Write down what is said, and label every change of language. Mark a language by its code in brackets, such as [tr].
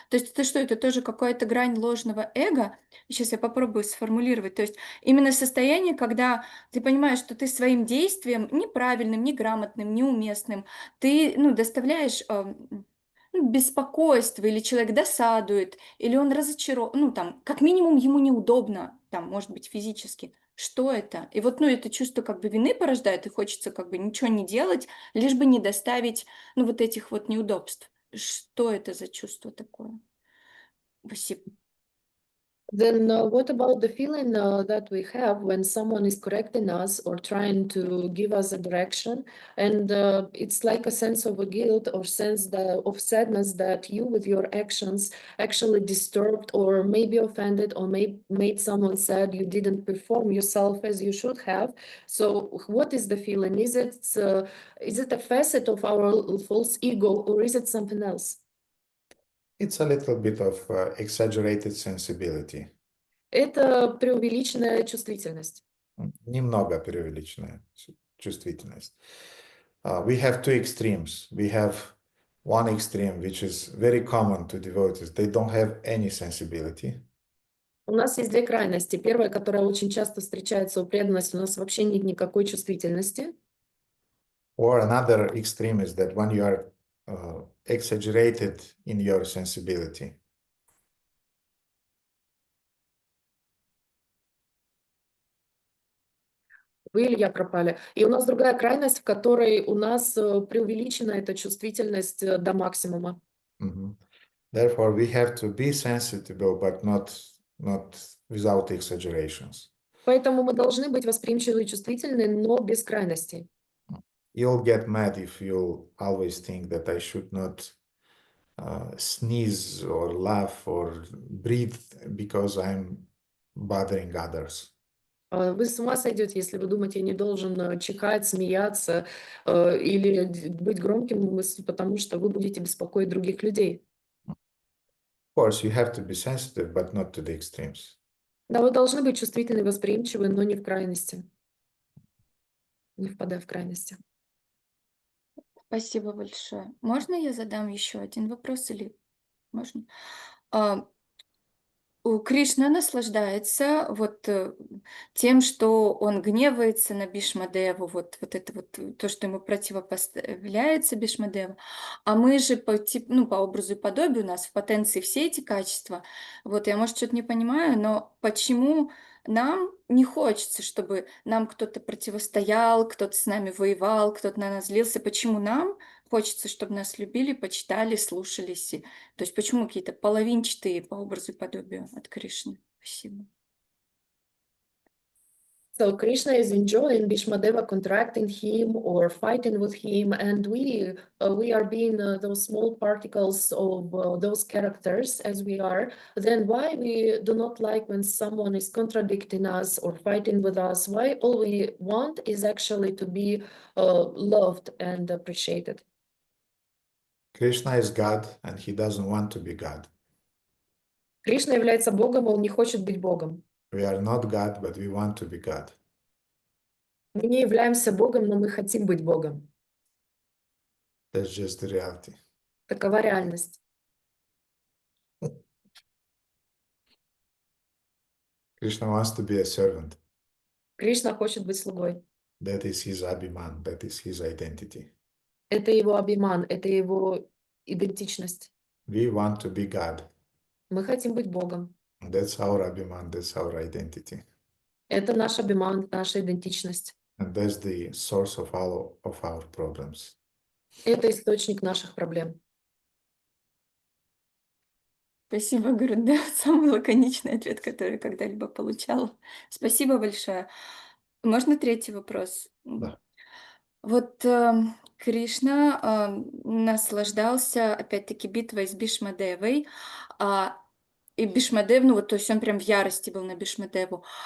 [ru] То есть это что, это тоже какая-то грань ложного эго? Сейчас я попробую сформулировать. То есть именно состояние, когда ты понимаешь, что ты своим действием неправильным, неграмотным, неуместным, ты, ну, доставляешь беспокойство, или человек досадует, или он разочарован, ну, там, как минимум ему неудобно, там, может быть, физически. Что это? И вот, ну, это чувство как бы вины порождает, и хочется как бы ничего не делать, лишь бы не доставить, ну, вот этих вот неудобств. Что это за чувство такое? Спасибо. [en] Then what about the feeling that we have when someone is correcting us or trying to give us a direction, and it's like a sense of a guilt or sense of sadness that you with your actions actually disturbed or maybe offended or made someone sad, you didn't perform yourself as you should have. So what is the feeling? Is it a facet of our false ego, or is it something else? It's a little bit of exaggerated sensibility. [ru] Это преувеличенная чувствительность. Немного преувеличенная чувствительность. [en] We have 2 extremes. We have one extreme, which is very common to devotees. They don't have any sensibility. [ru] У нас есть две крайности. Первая, которая очень часто встречается у преданности, у нас вообще нет никакой чувствительности. [en] Or another extreme is that when you are exaggerated in your sensibility. [ru] Вы или я пропали. И у нас другая крайность, в которой у нас преувеличена эта чувствительность до максимума. Mhm. [en] Therefore, we have to be sensitive, but not without exaggerations. [ru] Поэтому мы должны быть восприимчивы и чувствительны, но без крайностей. [en] You'll get mad if you always think that I should not sneeze or laugh or breathe because I'm bothering others. [ru] Вы с ума сойдете, если вы думаете, я не должен чихать, смеяться или быть громким, потому что вы будете беспокоить других людей. [en] Of course, you have to be sensitive, but not to the extremes. [ru] Да, вы должны быть чувствительны и восприимчивы, но не в крайности. Не впадая в крайности. Спасибо большое. Можно я задам еще один вопрос или можно? Кришна наслаждается тем, что он гневается на Бhīṣmadevу, вот это вот то, что ему противопоставляется Бhīṣmadeva. А мы же по образу и подобию, у нас в потенции все эти качества. Вот я, может, что-то не понимаю, но почему нам не хочется, чтобы нам кто-то противостоял, кто-то с нами воевал, кто-то на нас злился? Почему нам хочется, чтобы нас любили, почитали, слушались? То есть почему какие-то половинчатые по образу и подобию от Кришны? Спасибо. [en] So Krishna is enjoying Bhīṣmadeva contracting him or fighting with him, and we are being those small particles of those characters as we are. Then why we do not like when someone is contradicting us or fighting with us? Why all we want is actually to be loved and appreciated? Krishna is God and he doesn't want to be God. [ru] Кришна является Богом, он не хочет быть Богом. [en] We are not God, but we want to be God. [ru] Мы не являемся Богом, но мы хотим быть Богом. [en] That's just the reality. [ru] Такова реальность. [en] Krishna wants to be a servant. [ru] Кришна хочет быть слугой. [en] That is his abhiman, that is his identity. [ru] Это его абиман, это его идентичность. [en] We want to be God. [ru] Мы хотим быть Богом. [en] That's our abhiman, that's our identity. [ru] Это наш абиман, наша идентичность. [en] And that's the source of all of our problems. [ru] Это источник наших проблем. Спасибо, Гурудев. Самый лаконичный ответ, который я когда-либо получала. Спасибо большое. Можно третий вопрос? Да. Вот Кришна наслаждался, опять-таки, битвой с Бhīṣmadevой, и Бhīṣmadев, то есть он прям в ярости был на Бhīṣmadеву.